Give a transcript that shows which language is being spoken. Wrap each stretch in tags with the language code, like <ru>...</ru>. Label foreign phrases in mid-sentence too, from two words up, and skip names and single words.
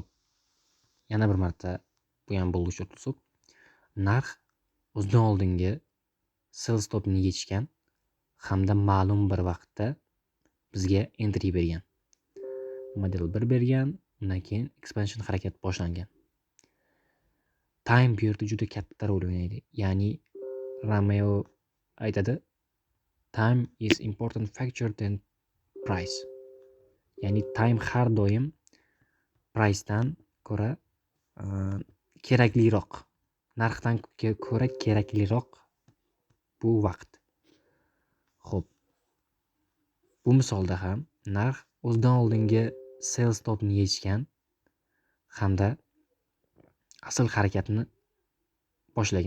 <uz>Yana bir marta bu ham bullish o'tib, narx o'zidan oldingi</uz> <en>sell stopni</en> <uz>yechgan hamda ma'lum bir vaqtda bizga entry bergan. Model 1 bergan, undan keyin expansion harakat boshlangan. Time bu yerda juda katta rol o'ynaydi. Ya'ni Romeo aytadi,</uz> <en>time is important factor than price.</en> <uz>Ya'ni time har doim price dan ko'ra kerakliroq. Narxdan ko'ra kerakliroq bu vaqt. Xo'p. Bu misolda ham narx o'zidan oldingi</uz> <en>sell stopni</en> <uz>yechgan hamda asl harakatni boshlagan.</uz>